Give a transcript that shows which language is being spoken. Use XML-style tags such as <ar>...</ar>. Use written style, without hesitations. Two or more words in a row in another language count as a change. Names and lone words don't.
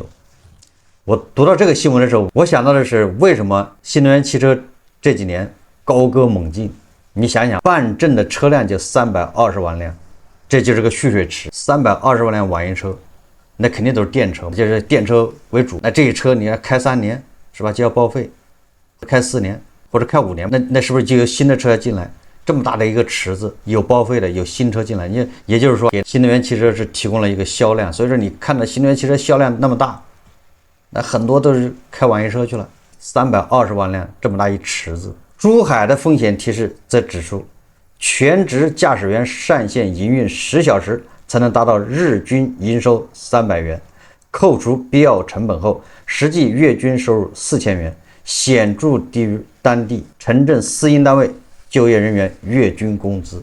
<zh>我讀到這個新聞的時候，我想到的是，為什麼新能源汽車這幾年高歌猛進？你想想，辦證的車輛就320萬輛，這就是個蓄水池。320萬輛網約車，那肯定都是電車，就是電車為主。那這些車你要開3年是吧，就要報廢；開4年或者開5 年，那是不是就有新的車要進來？這麼大的一個池子，有報廢的，有新車進来，也就是說，給新能源汽車是提供了一個銷量。所以说，你看到新能源汽车銷量那麼大，那很多都是開网约車去了。320萬輛這麼大一池子。珠海的風險提示則指出，全職駕駛員上線營運10小時才能達到日均營收300元，扣除必要成本後，實際月均收入4000元，顯著低於當地城鎮私營单位就業人員月均工資。</zh>